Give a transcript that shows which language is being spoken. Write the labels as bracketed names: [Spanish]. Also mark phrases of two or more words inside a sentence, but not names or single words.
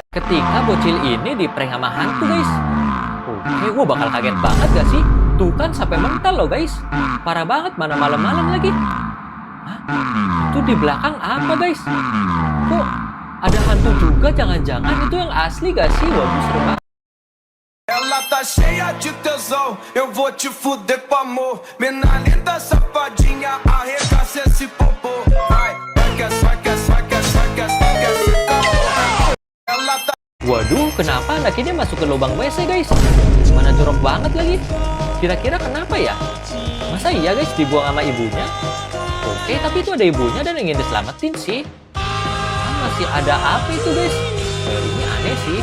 [Indonesian] Ketika bocil ini di prank sama hantu guys. Oke, gua bakal kaget banget gak sih? Tuh kan sampai mental loh guys. Parah banget, mana malam-malam lagi. Hah? Itu di belakang apa guys? Kok ada hantu juga? Jangan-jangan itu yang asli gak sih? Waduh, seru banget. [Portuguese] Ela tá cheia de tesão, eu vou te fuder com amor. Mina linda, safadinha, arregaça esse popô. Vai, Ela tá... [Indonesian] Waduh, kenapa anak ini masuk ke lubang WC guys? Mana jorok banget lagi. Kira-kira kenapa ya? Masa iya guys dibuang sama ibunya? Oke, tapi itu ada ibunya dan ingin diselamatin sih. Masih ada apa itu guys? Ini aneh sih.